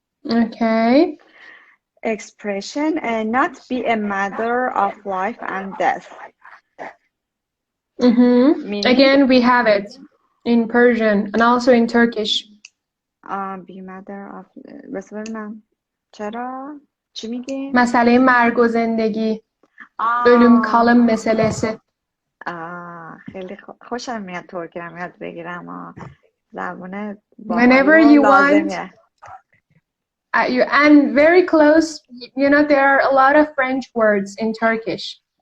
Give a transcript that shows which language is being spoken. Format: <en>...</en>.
<en>Okay. Expression, not be a matter of life and death. Meaning, again, we have it in Persian and also in Turkish. be a matter of</en> <fa>بس ببینم چرا چی میگیم؟ مسئله مرگ و زندگی.</fa> <tr>Ölüm kalım meselesi.</tr> <fa>خیلی خوشم میاد ترکی هم یاد بگیرم. زبان باحال</fa> <en>Whenever</en> <fa>و</fa> <en>you want.</en> <fa>لازمیه.</fa> <en>And very close, there are a lot of French words in Turkish.</en>